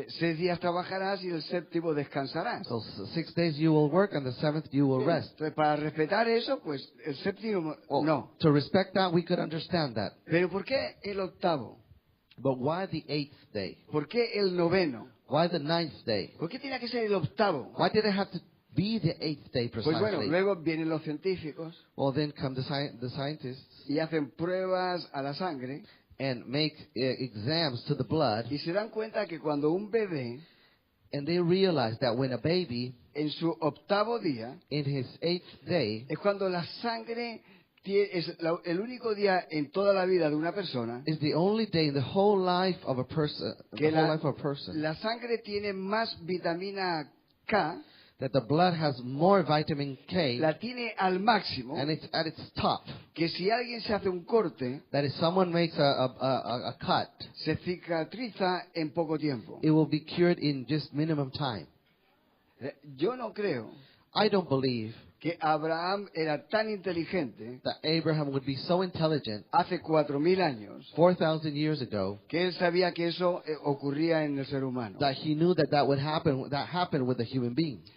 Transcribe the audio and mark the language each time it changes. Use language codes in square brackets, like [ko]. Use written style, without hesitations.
[es] 6 días trabajarás y el 7º descansarás. [en] So 6 days you will work and the 7th you will rest. [es] Entonces, para respetar eso, pues el 7º [en] Well, no. To respect that, we could understand that. [es] Pero ¿por qué el 8º? [en] But why the 8th day? [es] ¿Por qué el 9º? [en] Why the 9th day? [es] ¿Por qué tiene que ser el 8º? [en] Why did it have to be the 8th day [es] Pues bueno, [en] precisely? [es] luego vienen los científicos [en] Well, then come the scientists [es] y hacen pruebas a la sangre [en] and make exams to the blood, [es] y se dan cuenta que cuando un bebé [en] and they realize that when a baby [es] en su 8º día [en] in his 8th day [es] es cuando la sangre es el único día en toda la vida de una persona [en] is the only day in the whole life of a person, [es] que la sangre tiene más vitamina K, [en] that the blood has more vitamin K, [es] la tiene al máximo, [en] and it's at its top. [es] que si alguien se hace un corte, [en] That if someone makes a cut, [es] se cicatriza en poco tiempo. [en] it will be cured in just minimum time. [es] Yo no creo [en] I don't believe [es] que Abraham era tan inteligente [en] that Abraham would be so intelligent [es] hace 4000 años [en] 4,000 years ago [es] que él sabía que eso ocurría en el ser humano. [en] that he knew that would happen. That happened with a human being.